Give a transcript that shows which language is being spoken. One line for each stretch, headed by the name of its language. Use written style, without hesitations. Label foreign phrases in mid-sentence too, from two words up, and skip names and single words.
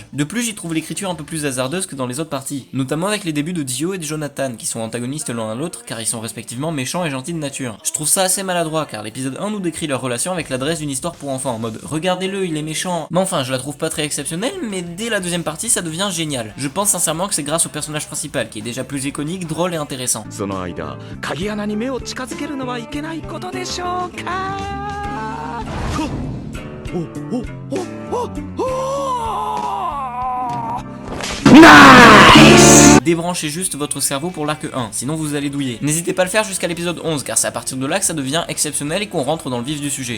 French: De plus, j'y trouve l'écriture un peu plus hasardeuse que dans les autres parties, notamment avec les débuts de Dio et de Jonathan, qui sont antagonistes l'un à l'autre car ils sont respectivement méchants et gentils de nature. Je trouve ça assez maladroit car l'épisode 1 nous décrit leur relation avec l'adresse d'une histoire pour enfants, en mode regardez-le, il est méchant. Mais enfin, je la trouve pas très exceptionnelle, mais dès la deuxième partie, ça devient génial. Je pense sincèrement que c'est grâce au personnage principal, qui est déjà plus iconique, drôle et intéressant.
Japanese: その間、鍵穴に目を近づけるのはいけないことでしょうか。
French: Débranchez juste votre cerveau pour l'arc 1, sinon vous allez douiller. N'hésitez pas à le faire jusqu'à l'épisode 11, car c'est à partir de là que ça devient exceptionnel et qu'on rentre dans le vif du sujet.